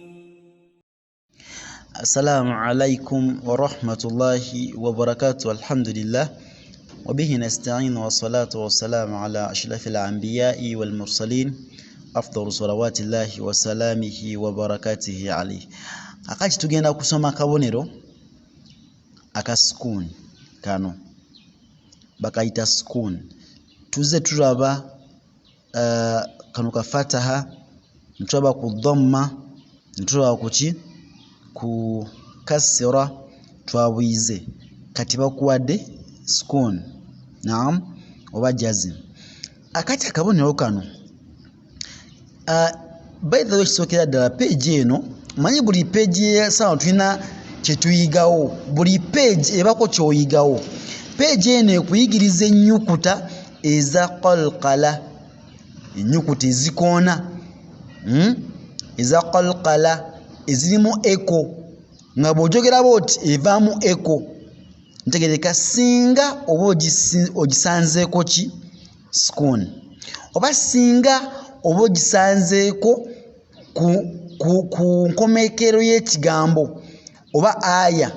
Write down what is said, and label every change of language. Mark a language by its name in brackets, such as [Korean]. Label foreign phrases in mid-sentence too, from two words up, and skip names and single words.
[Arabic] السلام عليكم ورحمة الله وبركاته. الحمد لله وبه نستعين والصلاة والسلام على أشرف الأنبياء والمرسلين أفضل صلوات الله وسلامه وبركاته عليه. [Ganda] Akati tugenda kusoma kabonero akasukun kano bakaita sukun tuze turaba kano ka fataha ntulaba ku dhamma ntulaba kuki ku kasra twabwize kati bakuwadde sukun naam oba jazim. Akati akabonero kano [English] by the way [Ganda] kisokera ddala page eno manyi buli page sawa tulina kyetuyigawo buli page ebako kyoyigawo. Page eno ekuyigiriza ennyukuta eza qalqala ennyukuta ezikoona eza qalqala ezirimu eko nga bw'ojogera bw'oti evaamu eko ntegereka singa oba ogisanzeeko ki sukun oba singa oba ogisanzeeko ku nkomekero y'ekigambo oba aya.